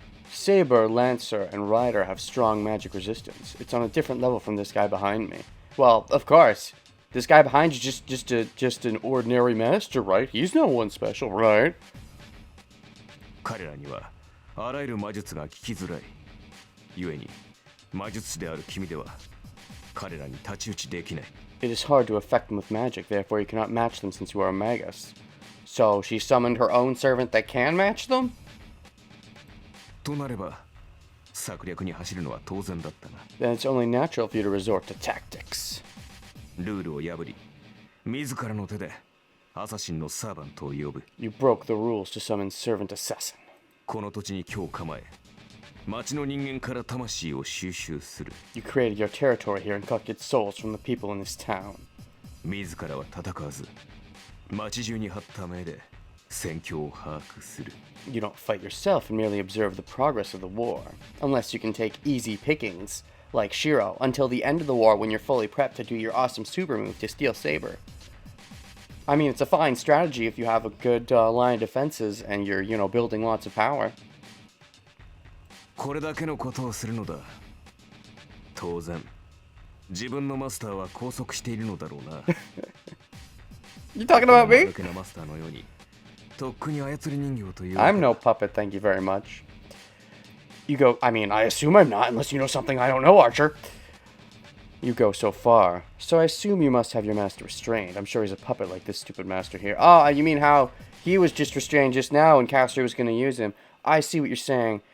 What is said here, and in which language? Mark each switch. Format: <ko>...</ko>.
<en>Saber, Lancer, and Rider have strong magic resistance. It's on a different level from this guy behind me. Well, of course. This guy behind you just an ordinary master, right? He's no one special, right?</en> <ja>彼らにはあらゆる魔術が効きづらい。故に魔術師である君では彼らに太刀打ちできない。</ja> <en>It is hard to affect them with magic, therefore you cannot match them since you are a magus. So she summoned her own servant that can match them?</en> <ja>となれば策略に走るのは当然だったな。</ja> <en>Then it's only natural for you to resort to tactics.</en> <ja>ルールを破り、自らの手でアサシンのサーバントを呼ぶ。</ja> <en>You broke the rules to summon servant assassin.</en> <ja>この土地に今日構え、町の人間から魂を収集する。</ja> <en>You created your territory here and collected souls from the people in this town.</en> <ja>自らは戦わず、町中に張った目で戦況を把握する。</ja> <en>You don't fight yourself and merely observe the progress of the war, unless you can take easy pickings, like Shiro, until the end of the war when you're fully prepped to do your awesome super move to steal Saber. I mean, it's a fine strategy if you have a good line of defenses and you're, building lots of power.</en> <ja>これだけのことをするのだ。当然、自分のマスターは拘束しているのだろうな。</ja> <en>You talking about me?</en> <ja>だけのマスターのように、とっくに操り人形という。</ja> <en>I'm no puppet, thank you very much. You go, I mean, I assume I'm not, unless you know something I don't know, Archer. You go so far. So I assume you must have your master restrained. I'm sure he's a puppet like this stupid master here. Oh, you mean how he was just restrained just now and Caster was going to use him. I see what you're saying.</en>